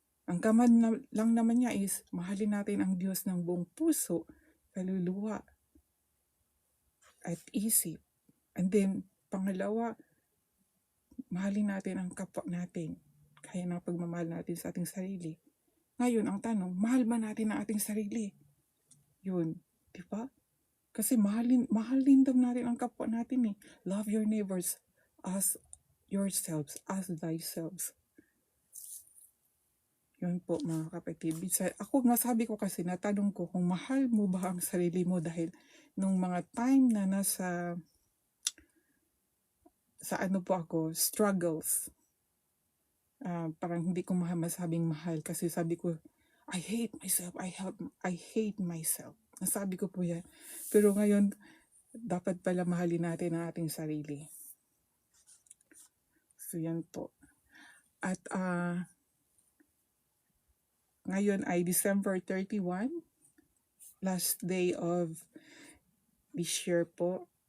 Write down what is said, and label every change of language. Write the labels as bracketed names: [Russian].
[Filipino] Ang command lang naman niya is mahalin natin ang Diyos ng buong puso, kaluluwa, at isip. And then, pangalawa, mahalin natin ang kapwa natin. Kaya ng pagmamahal natin sa ating sarili. Ngayon, ang tanong, mahal ba natin ang ating sarili? Yun, di ba? Kasi mahalin daw natin ang kapwa natin [English] Love your neighbors as yourselves, as thyself. [Filipino] Yun po mga kapatid. Ako nasabi ko kasi, natanong ko kung mahal mo ba ang sarili mo dahil nung mga time na nasa po ako, struggles. Parang hindi ko masabing mahal kasi sabi ko, [English] I hate myself, I hate myself. [Filipino] Nasabi ko po yan. Pero ngayon, dapat pala mahalin natin ang ating sarili. So yan po. At ngayon ay December 31, [English] last day of this year [Filipino] po.